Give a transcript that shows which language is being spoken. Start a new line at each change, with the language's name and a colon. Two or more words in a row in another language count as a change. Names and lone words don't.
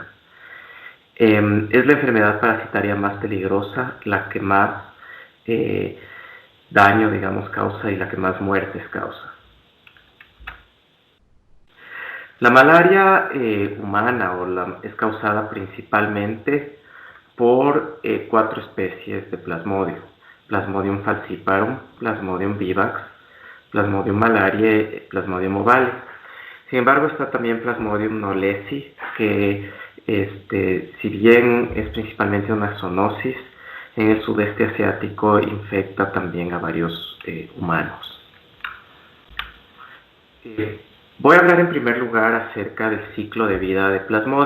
Spanish: Es la enfermedad parasitaria más peligrosa, la que más daño, causa y la que más muertes causa. La malaria humana es causada principalmente por 4 especies de Plasmodium: Plasmodium falciparum, Plasmodium vivax, Plasmodium malariae, Plasmodium ovale. Sin embargo, está también Plasmodium knowlesi, que si bien es principalmente una zoonosis, en el sudeste asiático infecta también a varios humanos. Voy a hablar en primer lugar acerca del ciclo de vida de Plasmodium.